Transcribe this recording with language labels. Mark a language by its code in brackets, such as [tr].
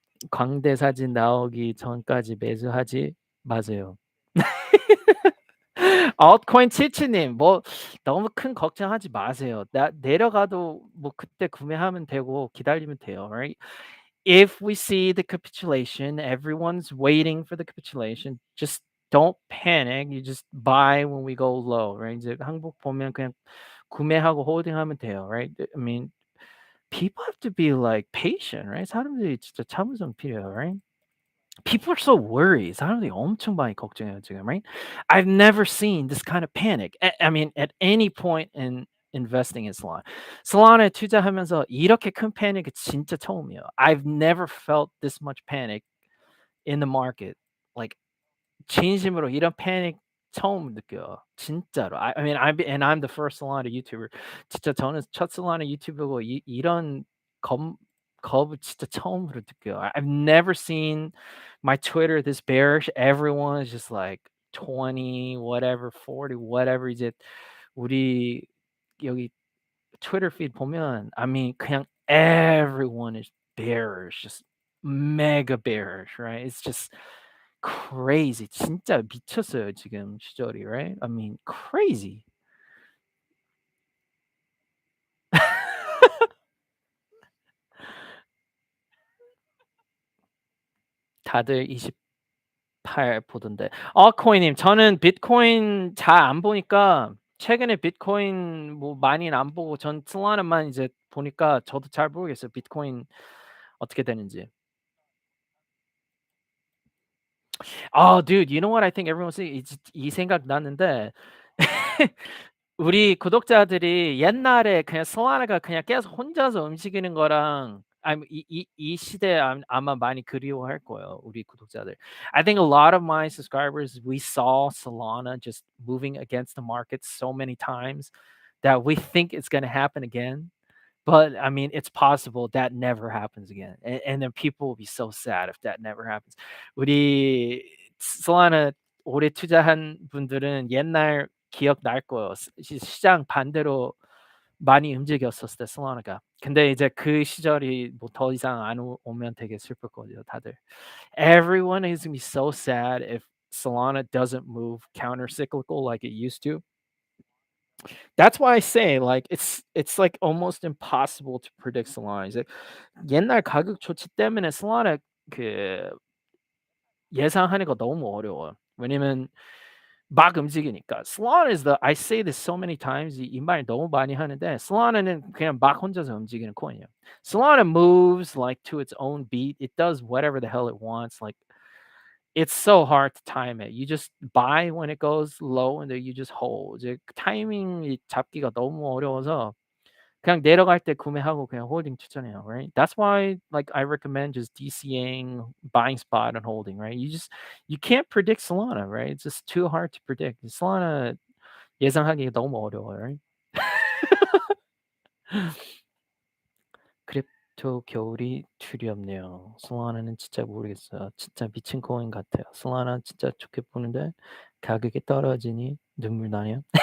[ko] 광대 사진 나오기 전까지 매수하지 마세요. altcoin 치치님 뭐 너무 큰 걱정하지 마세요. 내려가도 뭐 그때 구매하면 되고 기다리면 돼요, [en] right? if we see the capitulation, everyone's waiting for the capitulation. Just don't panic. You just buy when we go low, right? [ko] 이제 항복 보면 그냥 구매하고 홀딩하면 돼요, [en] right? I mean, people have to be like patient, right? [ko] 사람들이 진짜 참을성 필요해요, [en] right? People are so worried. [ko] 사람들이 엄청 많이 걱정해요 지금, [en] right? I've never seen this kind of panic. I mean, at any point in investing in Solana. [ko] Solana에 투자하면서 이렇게 큰 패닉이 진짜 처음이에요. [en] I've never felt this much panic in the market. Like [ko] 진심으로 이런 패닉 처음 느껴요. 진짜로. [en] I mean, I'm the first Solana YouTuber. [ko] 진짜 저는 첫 Solana 유튜버고 이런 겁 겁을 진짜 처음으로 느껴요. [en] I've never seen my Twitter this bearish. Everyone is just like 20 whatever, 40 whatever. [ko] 이제 우리 여기 [en] Twitter feed [ko] 보면 [en] I mean [ko] 그냥 [en] everyone is bearish. Just mega bearish, right? It's just crazy. [ko] 진짜 미쳤어요 지금 시절이, [en] right? I mean crazy. [ko] 다들 28 보던데. 코이님 저는 비트코인 잘 안 보니까 최근에 비트코인 뭐 많이는 안 보고 전 솔라나만 이제 보니까 저도 잘 모르겠어요. 비트코인 어떻게 되는지. [en] Dude, you know what I think everyone's saying? [ko] 이 생각 났는데 우리 구독자들이 옛날에 그냥 솔라나가 그냥 계속 혼자서 움직이는 거랑 아니 이 시대에 아마 많이 그리워할 거예요, 우리 구독자들. [en] I think a lot of my subscribers, we saw Solana just moving against the market so many times that we think it's gonna happen again. But I mean, it's possible that never happens again. And then people will be so sad if that never happens. [ko] 우리 솔라나 오래 투자한 분들은 옛날 기억날 거예요. 시장 반대로 많이 움직였었을 때 솔라나가. 근데 이제 그 시절이 뭐 더 이상 안 오면 되게 슬플 거죠, 다들. [en] Everyone is gonna be so sad if Solana doesn't move counter cyclical like it used to. That's why I say like it's like almost impossible to predict Solana. [ko] 이제 옛날 가격 조치 때문에 Solana 그 예상하는 거 너무 어려워요. 왜냐면 막 움직이니까. [en] Solana is the I say this so many times [ko] 이 말 너무 많이 하는데 Solana는 그냥 막 혼자서 움직이는 코인이에요. [en] Solana moves like to its own beat. It does whatever the hell it wants. Like it's so hard to time it. You just buy when it goes low and then you just hold. [ko] 이제 타이밍 잡기가 너무 어려워서 그냥 내려갈 때 구매하고 그냥 홀딩 추천해요, [en] right? That's why like I recommend just DCAing, buying spot and holding, right? You can't predict Solana, right? It's just too hard to predict. [ko] Solana 예상하기 너무 어려워요, [en] right? [ko] 크립토 겨울이 두렵네요. 솔라나는 진짜 모르겠어요. 진짜 미친 코인 같아요. 솔라나 진짜 좋게 보는데 가격이 떨어지니 눈물 나네요.